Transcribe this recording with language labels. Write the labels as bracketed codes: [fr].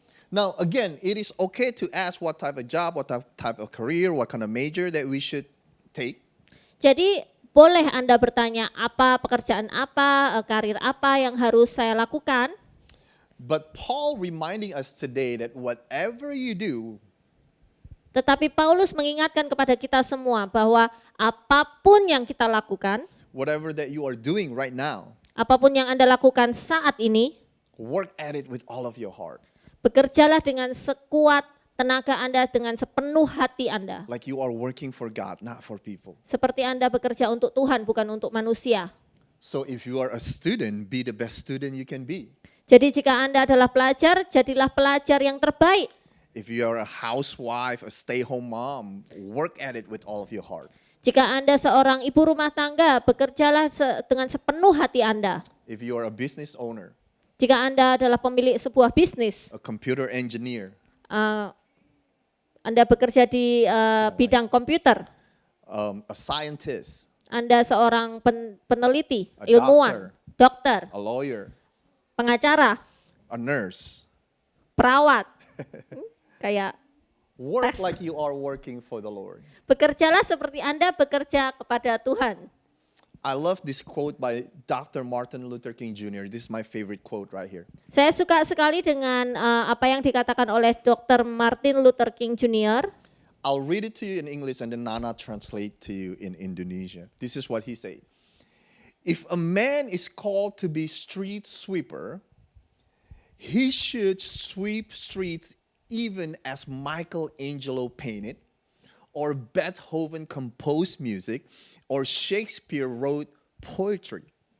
[en] Now, again, it is okay to ask what type of job, what type of career, what kind of major that we should take. [id] Jadi boleh Anda bertanya apa pekerjaan apa, karir apa yang harus saya lakukan. [en] But Paul reminding us today that whatever you do, [id] Tetapi Paulus mengingatkan kepada kita semua bahwa apapun yang kita lakukan, [en] whatever that you are doing right now, [id] apapun yang Anda lakukan saat ini, [en] work at it with all of your heart. [id] bekerjalah dengan sekuat tenaga Anda, dengan sepenuh hati Anda. [en] Like you are working for God, not for people. [id] Seperti Anda bekerja untuk Tuhan, bukan untuk manusia. [en] So if you are a student, be the best student you can be. [id] Jadi jika Anda adalah pelajar, jadilah pelajar yang terbaik. [en] If you are a housewife, a stay-home mom, work at it with all of your heart. [id] Jika Anda seorang ibu rumah tangga, bekerjalah dengan sepenuh hati Anda. [en] If you are a business owner, [id] Jika Anda adalah pemilik sebuah bisnis, [en] a computer engineer, [id] Anda bekerja di bidang komputer, [en] a scientist, [id] Anda seorang peneliti, [en] A [id] ilmuwan, dokter, [en] a lawyer, [id] pengacara, [en] a nurse, [id] perawat, kayak [en] work Tes. like you are working for the Lord. [id] bekerjalah seperti Anda bekerja kepada Tuhan. [en] I love this quote by Dr. Martin Luther King Jr. This is my favorite quote right here. [id] Saya suka sekali dengan apa yang dikatakan oleh Dr. Martin Luther King Jr. [en] I'll read it to you in English and then Nana translate to you in Indonesia. This is what he said. If a man is called to be street sweeper, he should sweep streets even as Michelangelo painted, or Beethoven composed music, or Shakespeare wrote poetry.